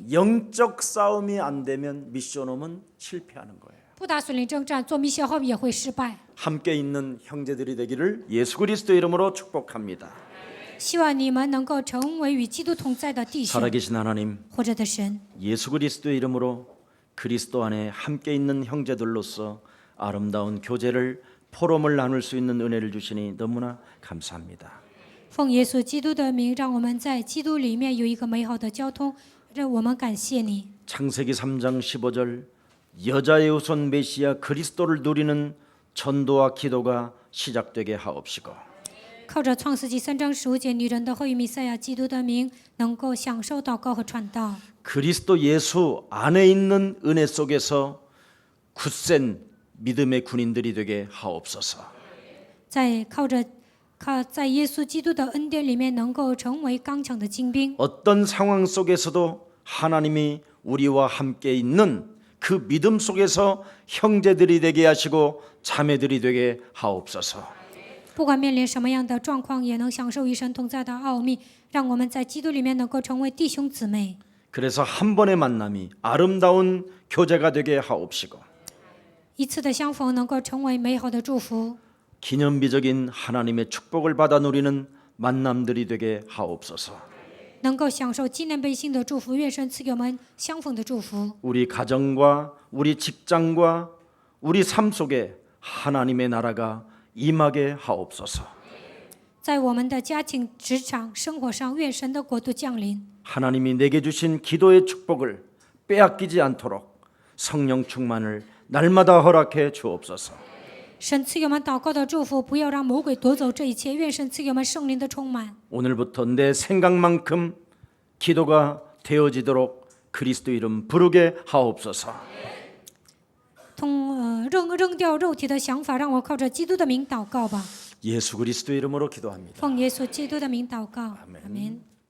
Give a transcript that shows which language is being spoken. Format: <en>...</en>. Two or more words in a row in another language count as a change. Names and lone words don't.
<ko>영적 싸움이 안 되면 미션홈은 실패하는 거예요.</ko> <zh>不打属灵征战，做米歇后也会失败。</zh> <ko>함께 있는 형제들이 되기를 예수 그리스도 이름으로 축복합니다.</ko> <zh>希望你们能够成为与基督同在的弟兄，</zh> <ko>살아계신 하나님,</ko> <zh>活着的神。</zh> <ko>예수 그리스도 이름으로 그리스도 안에 함께 있는 형제들로서 아름다운 교제를 포럼을 나눌 수 있는 은혜를 주시니 너무나 감사합니다.</ko> <zh>奉耶稣基督的名，让我们在基督里面有一个美好的交通。让我们感谢你。</zh> <ko>창세기 3장 15절 여자의 후손 메시아 그리스도를 누리는 전도와 기도가 시작되게 하옵시고</ko> <zh>靠着创世纪3章15节，女人的后裔弥赛亚基督的名，能够享受祷告和传道。</zh> <ko>그리스도 예수 안에 있는 은혜 속에서 굳센 믿음의 군인들이 되게 하옵소서.</ko> <zh>在耶稣基督的恩典里面，能够成为刚强的精兵。</zh> <ko>어떤 상황 속에서도 하나님이 우리와 함께 있는 그 믿음 속에서 형제들이 되게 하시고 자매들이 되게 하옵소서.</ko> <zh>不管面临什么样的状况，也能享受与神同在的奥秘。让我们在基督里面能够成为弟兄姊妹。</zh> <ko>그래서 한 번의 만남이 아름다운 교제가 되게 하옵시고</ko> <zh>一次的相逢能够成为美好的祝福。</zh> <ko>기념비적인 하나님의 축복을 받아 누리는 만남들이 되게 하옵소서.</ko> <zh>能够享受纪念碑性的祝福，愿神赐给我们相逢的祝福。</zh> <ko>우리 가정과 우리 직장과 우리 삶 속에 하나님의 나라가 임하게 하옵소서.</ko> <zh>在我们的家庭、职场、生活上，愿神的国度降临。</zh> <ko>하나님이 내게 주신 기도의 축복을 빼앗기지 않도록 성령 충만을 날마다 허락해 주옵소서.</ko> <zh>神赐给我们祷告的祝福，不要让魔鬼夺走这一切。愿神赐给我们圣灵的充满。</zh> <ko>오늘부터 내 생각만큼 기도가 되어지도록 그리스도 이름 부르게 하옵소서.</ko> <zh>扔掉肉体的想法，让我靠着基督的名祷告吧。</zh> <ko>예수 그리스도 이름으로 기도합니다.</ko> <zh>奉耶稣基督的名祷告，</zh> <ko>아멘.</ko> <zh>阿门。</zh>